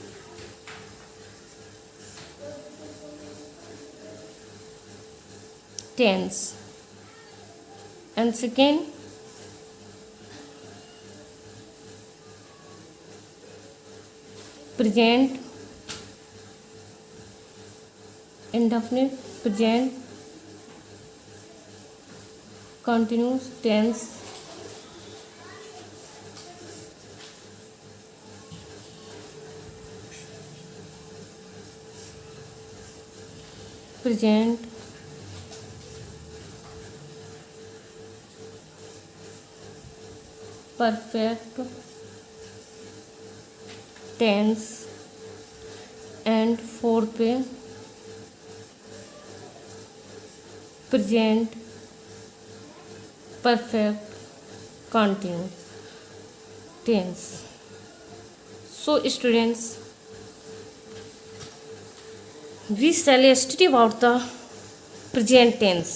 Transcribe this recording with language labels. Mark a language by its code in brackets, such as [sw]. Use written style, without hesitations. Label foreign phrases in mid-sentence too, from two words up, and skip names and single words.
[en] tense and second प्रेजेंट indefinite present continuous tense present perfect tense and 4 पे present perfect continuous tense. So students, we shall study about the present tense.